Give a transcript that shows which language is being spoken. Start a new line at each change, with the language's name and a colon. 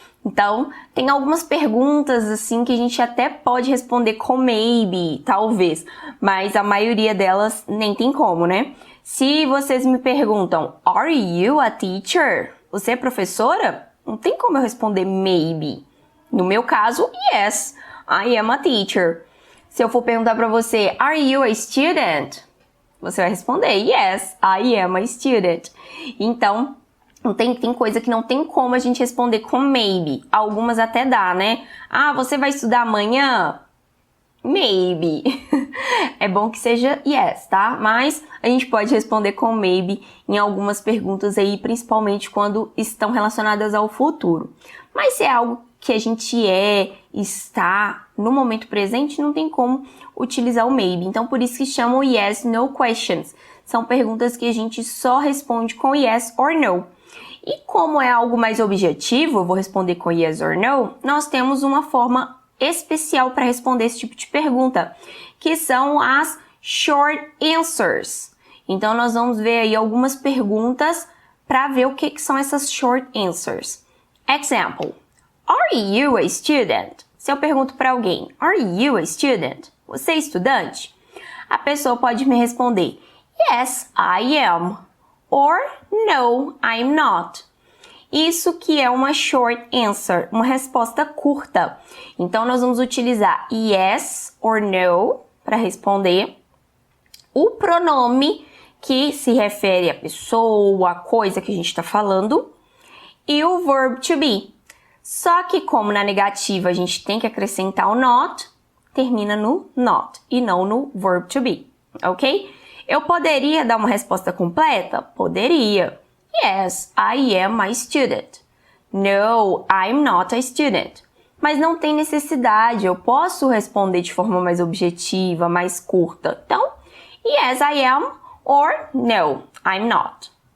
Portuguese: Então, tem algumas perguntas assim que a gente até pode responder com maybe, talvez, mas a maioria delas nem tem como, né? Se vocês me perguntam,
English: are you a teacher?
Portuguese: Você é professora? Não tem como eu responder maybe. No meu caso,
English: yes, I am a teacher.
Portuguese: Se eu for perguntar para você,
English: are you a student?
Portuguese: Você vai responder,
English: yes, I am a student.
Portuguese: Então, tem coisa que não tem como a gente responder com maybe. Algumas até dá, né? Ah, você vai estudar amanhã? Maybe. É bom que seja yes, tá? Mas a gente pode responder com maybe em algumas perguntas aí, principalmente quando estão relacionadas ao futuro. Mas se é algo que a gente está no momento presente, não tem como utilizar o maybe. Então, por isso que chamam yes/no questions. São perguntas que a gente só responde com
English: yes or no.
Portuguese: E como é algo mais objetivo, eu vou responder com
English: yes or no,
Portuguese: nós temos uma forma especial para responder esse tipo de pergunta, que são as short answers. Então, nós vamos ver aí algumas perguntas para ver o que são essas short answers.
English: Example, are you a student?
Portuguese: Se eu pergunto para alguém,
English: are you a student?
Portuguese: Você é estudante? A pessoa pode me responder,
English: yes, I am. Or, no, I'm not.
Portuguese: Isso que é uma short answer, uma resposta curta. Então, nós vamos utilizar
English: yes or no
Portuguese: para responder. O pronome que se refere à pessoa, à coisa que a gente está falando. E o verb to be. Só que como na negativa a gente tem que acrescentar o not, termina no not e não no verb to be, ok? Eu poderia dar uma resposta completa? Poderia.
English: Yes, I am a student. No, I'm not a student.
Portuguese: Mas não tem necessidade, eu posso responder de forma mais objetiva, mais curta.
English: Então, yes, I am, or no, I'm not.